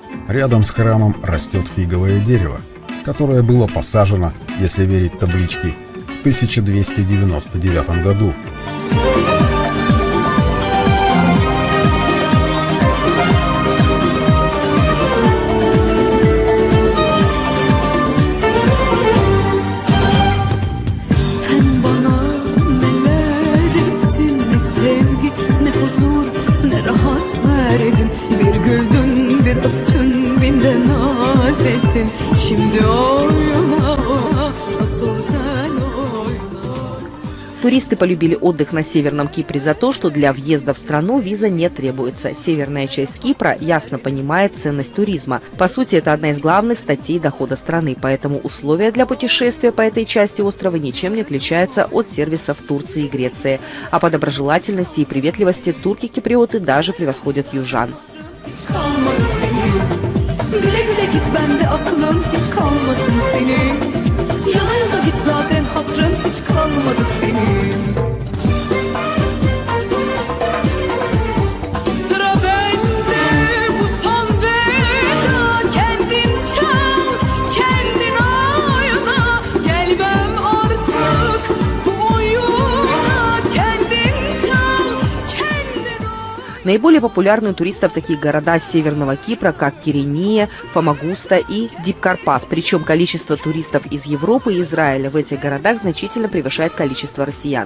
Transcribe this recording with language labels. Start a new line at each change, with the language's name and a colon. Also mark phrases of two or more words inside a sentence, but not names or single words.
Russian: Рядом с храмом растет фиговое дерево, которое было посажено, если верить табличке, в 1299 году.
Turkish: Sen bana neler ettin, ne sevgi, ne huzur, ne rahat verdin. Bir güldün, bir öptün, bin de naz ettin. Şimdi oyna, asıl sen oyna.
Russian: Туристы полюбили отдых на Северном Кипре за то, что для въезда в страну виза не требуется. Северная часть Кипра ясно понимает ценность туризма. По сути, это одна из главных статей дохода страны, поэтому условия для путешествия по этой части острова ничем не отличаются от сервисов Турции и Греции. А по доброжелательности и приветливости турки-киприоты даже превосходят южан.
Turkish: Hiç kalmadı senin. Güle güle git, bende aklın hiç kalmasın senin. Yana yana git, zaten hatrın hiç kalmadı senin. Sıra bende, bu son veda. Kendin çal, kendin oyna. Gelmem artık bu oyuna. Kendin çal, kendin oyna.
Russian: Наиболее популярны у туристов такие города Северного Кипра, как Кирения, Фамагуста и Дипкарпас. Причем количество туристов из Европы и Израиля в этих городах значительно превышает количество россиян.